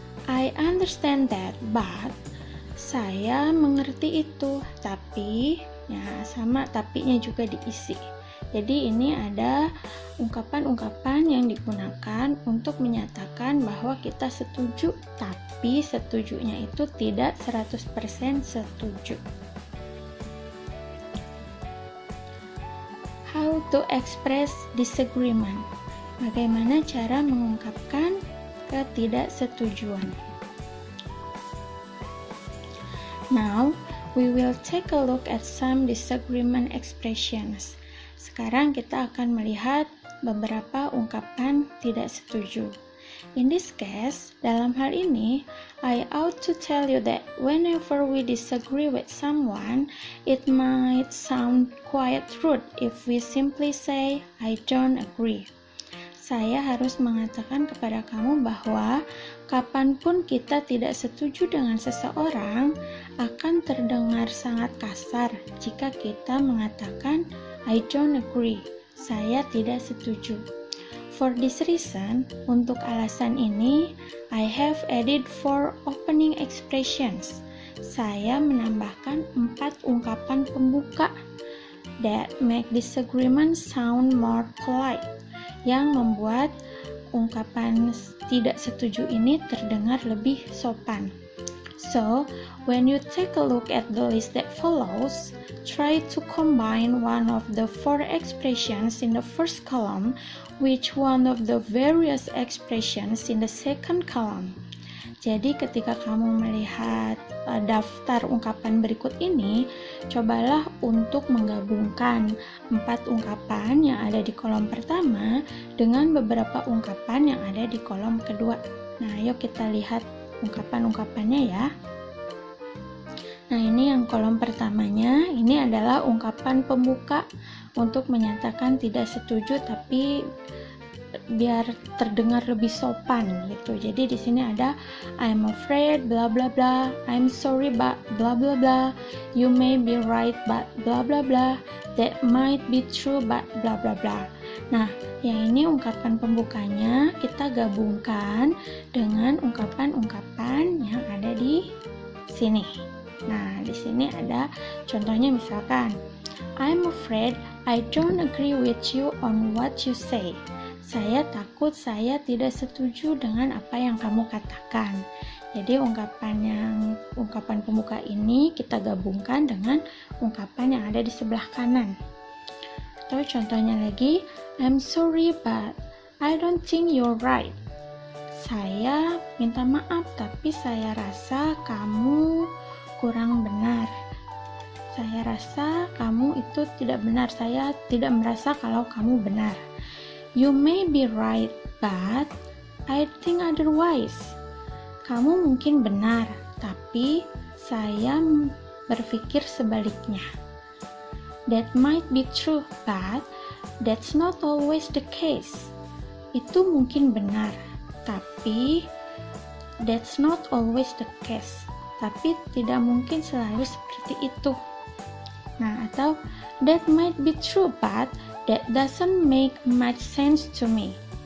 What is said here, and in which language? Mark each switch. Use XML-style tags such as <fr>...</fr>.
<en>I understand that, but</en> <id>saya mengerti itu, tapi ya sama tapinya juga diisi. Jadi ini ada ungkapan-ungkapan yang digunakan untuk menyatakan bahwa kita setuju, tapi setujunya itu tidak 100% setuju.</id> <en>How to express disagreement.</en> <id>Bagaimana cara mengungkapkan ketidaksetujuan.</id> <en>Now, we will take a look at some disagreement expressions.</en> <id>Sekarang kita akan melihat beberapa ungkapan tidak setuju.</id> <en>In this case,</en> <id>dalam hal ini,</id> <en>I ought to tell you that whenever we disagree with someone, it might sound quite rude if we simply say, I don't agree.</en> <id>Saya harus mengatakan kepada kamu bahwa kapanpun kita tidak setuju dengan seseorang, akan terdengar sangat kasar jika kita mengatakan,</id> <en>I don't agree,</en> <id>saya tidak setuju.</id> <en>For this reason,</en> <id>untuk alasan ini,</id> <en>I have added 4 opening expressions.</en> <id>Saya menambahkan 4 ungkapan pembuka</id> <en>that make disagreement sound more polite,</en> <id>yang membuat ungkapan tidak setuju ini terdengar lebih sopan.</id> <en>So, when you take a look at the list that follows, try to combine one of the 4 expressions in the first column with one of the various expressions in the second column.</en> <id>Jadi ketika kamu melihat daftar ungkapan berikut ini, cobalah untuk menggabungkan 4 ungkapan yang ada di kolom pertama dengan beberapa ungkapan yang ada di kolom kedua. Nah, yuk kita lihat ungkapan-ungkapannya ya. Nah, ini yang kolom pertamanya, ini adalah ungkapan pembuka untuk menyatakan tidak setuju tapi biar terdengar lebih sopan gitu. Jadi di sini ada</id> <en>I'm afraid bla bla bla, I'm sorry but bla bla bla, you may be right but bla bla bla, that might be true but bla bla bla.</en> <id>Nah, yang ini ungkapan pembukanya kita gabungkan dengan ungkapan-ungkapan yang ada di sini. Nah, di sini ada contohnya, misalkan</id> <en>I'm afraid I don't agree with you on what you say.</en> <id>Saya takut saya tidak setuju dengan apa yang kamu katakan. Jadi ungkapan pembuka ini kita gabungkan dengan ungkapan yang ada di sebelah kanan. Atau contohnya lagi,</id> <en>I'm sorry but I don't think you're right.</en> <id>Saya minta maaf tapi saya rasa kamu kurang benar. Saya rasa kamu itu tidak benar. Saya tidak merasa kalau kamu benar.</id> <en>You may be right, but I think otherwise.</en> <id>Kamu mungkin benar, tapi saya berpikir sebaliknya.</id> <en>That might be true, but that's not always the case.</en> <id>Itu mungkin benar, tapi</id> <en>that's not always the case.</en> <id>Tapi tidak mungkin selalu seperti itu. Nah, atau</id> <en>that might be true, but that doesn't make much sense to me.</en>